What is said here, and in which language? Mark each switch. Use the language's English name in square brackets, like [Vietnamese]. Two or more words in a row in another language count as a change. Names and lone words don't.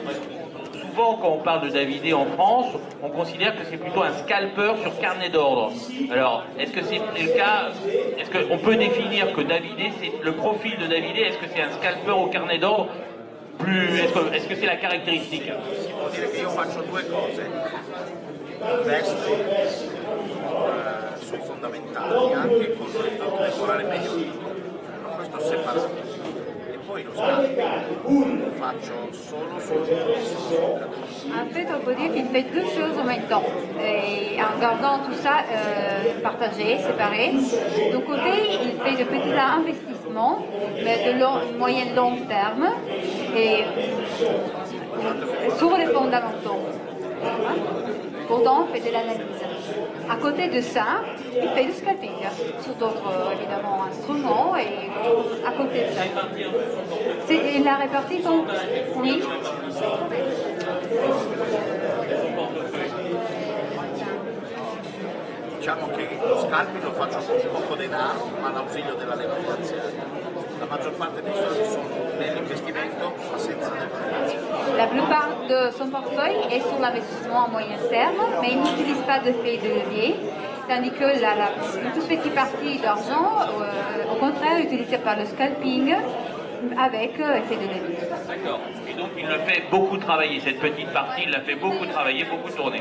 [French] Souvent, quand on parle de Davidé en France, on considère que c'est plutôt un scalper sur carnet d'ordre. Alors, est-ce que c'est le cas? Est-ce qu'on peut définir que Davidé, c'est le profil de Davidé? Est-ce que c'est un scalper au carnet d'ordre? Est-ce que c'est la caractéristique? [Italian] Si può dire che io faccio due cose, investo sui fondamentali anche con l'orizzonte temporale medio, ma questo separato. E poi lo scambio lo faccio solo sul. [French] En fait, on peut dire qu'il fait deux choses en même temps. Et en gardant tout ça partagé, séparé. D'un côté, il fait de petits investissements, mais de moyen long terme, et sur les fondamentaux. Pourtant, on fait de l'analyse. À côté de ça, il fait du scalping sur d'autres évidemment instruments et à côté de ça. Il a réparti son... Oui. [Italian] Diciamo che lo scalping lo faccio con poco denaro, ma all'ausilio della leva finanziaria. La maggior parte dei soldi sono nell'investimento, ma senza leva finanziaria. [French] La plupart de son portefeuille est sur l'investissement à moyen terme, mais il n'utilise pas de fait de levier, tandis que une toute petite partie d'argent, au contraire, est utilisée par le scalping avec effet de levier. D'accord. Et donc il le fait beaucoup travailler, cette petite partie, il l'a fait beaucoup travailler, beaucoup tourner.